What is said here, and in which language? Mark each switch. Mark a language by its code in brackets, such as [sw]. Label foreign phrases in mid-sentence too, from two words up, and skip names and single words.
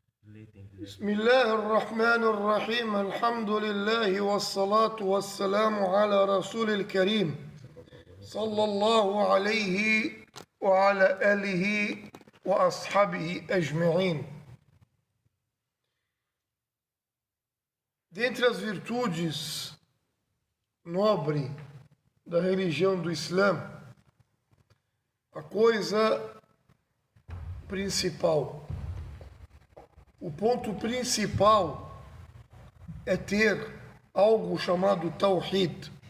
[ar] بسم الله الرحمن الرحيم الحمد لله والصلاة والسلام على رسول الكريم صلى الله عليه وعلى آله وأصحابه أجمعين. [pt] Dentre as virtudes nobres da religião do Islã, a coisa principal, o ponto principal é ter algo chamado Tawhid.